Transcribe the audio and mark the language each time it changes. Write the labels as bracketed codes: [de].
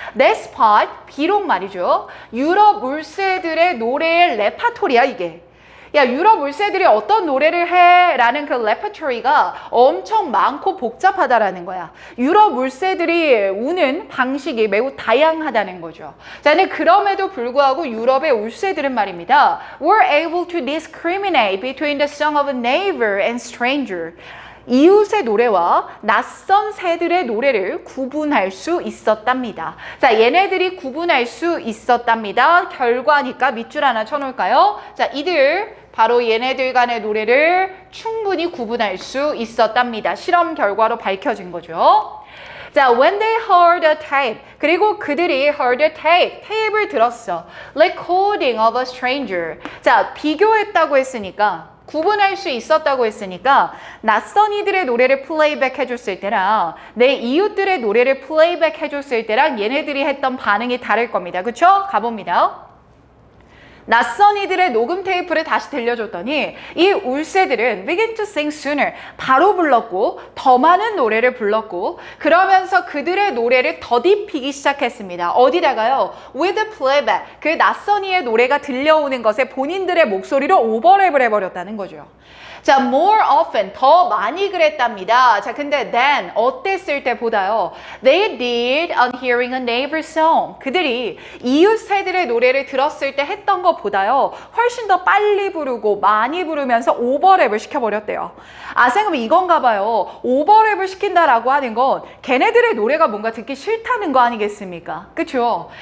[ko] Despite, 비록 말이죠. 유럽 울세들의 노래의 레파토리야 이게. 야, 유럽 울새들이 어떤 노래를 해? 라는 그 레퍼토리가 엄청 많고 복잡하다라는 거야. 유럽 울새들이 우는 방식이 매우 다양하다는 거죠. 자, 근데 그럼에도 불구하고 유럽의 울새들은 말입니다. [en] were able to discriminate between the song of a neighbor and stranger. [ko] 이웃의 노래와 낯선 새들의 노래를 구분할 수 있었답니다. 자, 얘네들이 구분할 수 있었답니다. 결과니까 밑줄 하나 쳐놓을까요? 자, 이들 바로 얘네들 간의 노래를 충분히 구분할 수 있었답니다. 실험 결과로 밝혀진 거죠. [en] 자, when they heard a tape, [ko] 그리고 그들이 [en] heard a tape, [ko] 테이프를 들었어. [en] recording of a stranger. [ko] 자, 비교했다고 했으니까 구분할 수 있었다고 했으니까 낯선 이들의 노래를 플레이백 해줬을 때랑 내 이웃들의 노래를 플레이백 해줬을 때랑 얘네들이 했던 반응이 다를 겁니다. 그쵸? 가봅니다. 낯선 이들의 녹음 테이프를 다시 들려줬더니 이 울새들은 [en] begin to sing sooner, [ko] 바로 불렀고 더 많은 노래를 불렀고 그러면서 그들의 노래를 더딥히기 시작했습니다. 어디다가요? [en] with playback, [ko] 그 낯선 이의 노래가 들려오는 것에 본인들의 목소리로 오버랩을 해버렸다는 거죠. 자, [en] more often, [ko] 더 많이 그랬답니다. 자, 근데 then, 어땠을 때보다요. [en] They did on hearing a neighbor's song. [ko] 그들이 이웃 새들의 노래를 들었을 때 했던 것보다요. 훨씬 더 빨리 부르고 많이 부르면서 오버랩을 시켜버렸대요. 아, 선생님 이건가 봐요. 오버랩을 시킨다라고 하는 건 걔네들의 노래가 뭔가 듣기 싫다는 거 아니겠습니까? 그쵸?